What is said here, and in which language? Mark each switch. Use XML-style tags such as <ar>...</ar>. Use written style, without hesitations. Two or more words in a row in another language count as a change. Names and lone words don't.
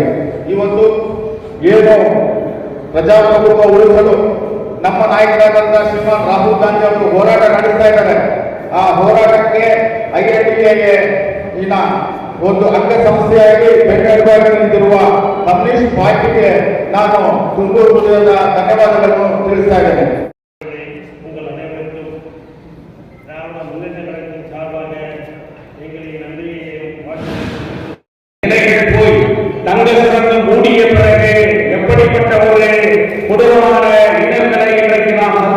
<kn>ಇವತ್ತು ಏನು ಪ್ರಜಾಪ್ರಭುತ್ವ ಉಳಿಸಲು ನಮ್ಮ ನಾಯಕರಾದಂತಹ ಶ್ರೀಮಾನ್ ರಾಹುಲ್ ಗಾಂಧಿ ಅವರು ಹೋರಾಟ ನಡೆಸ್ತಾ ಇದ್ದಾರೆ. ಆ ಹೋರಾಟಕ್ಕೆ IITIಗೆ ಇನ್ನ ಒಂದು ಅಂಗಸಂಸ್ಥೆಯಾಗಿ ಬೆಂಗಳೂರಿಗೆ ನಿಂತಿರುವ ಕಮ್ಯುನಿಸ್ಟ್ ಪಾರ್ಟಿಗೆ ನಾನು ತುಂಬು ಹೃದಯದ ಧನ್ಯವಾದಗಳನ್ನು ತಿಳಿಸ್ತಾ ಇದ್ದೇನೆ.</kn> <ta>உங்கள் அனைவருக்கும் திராவிட முன்னேற்ற கழகத்தின் சார்பாக எங்களின் நன்றியை போய் தங்க சுரங்கம் மூடிய பிறகு எப்படிப்பட்ட ஒரு பொதுவான இடங்களை இன்றைக்கு</ta>